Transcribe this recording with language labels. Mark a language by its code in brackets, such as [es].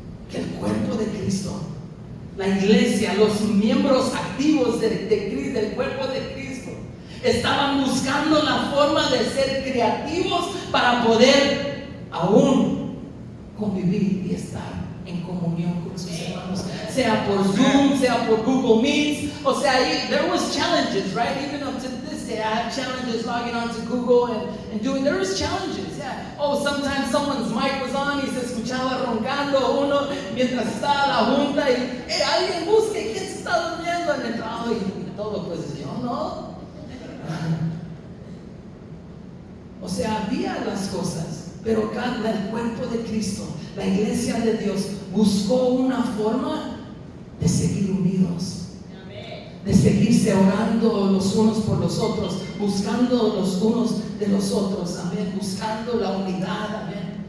[es] Que el cuerpo de Cristo, la iglesia, los miembros activos del cuerpo de Cristo, estaban buscando la forma de ser creativos para poder aún convivir y estar en comunión con sus hermanos, sea por Zoom, sea por Google Meets. O sea, [en] there was challenges, right? Even up to this day, I have challenges logging on to Google and doing, there was challenges, yeah. Oh, sometimes someone's mic was on [es] y se escuchaba roncando uno mientras estaba la junta y alguien busque quién se está durmiendo en el trabajo y todo, pues yo no. O sea, había las cosas, pero el cuerpo de Cristo, la iglesia de Dios, buscó una forma de seguir unidos, de seguirse orando los unos por los otros, buscando los unos de los otros, amén, buscando la unidad, amén.